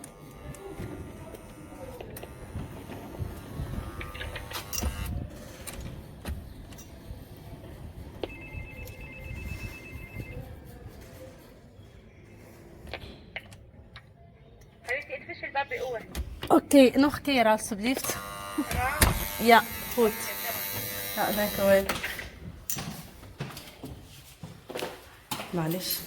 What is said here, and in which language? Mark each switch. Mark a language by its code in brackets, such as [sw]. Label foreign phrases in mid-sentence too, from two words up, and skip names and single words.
[ar] حبيبتي ادفشي الباب بقوة. [nl] اوكي nog keer alsjeblieft. Ja, goed. Ja, dankjewel. [ar] معلش.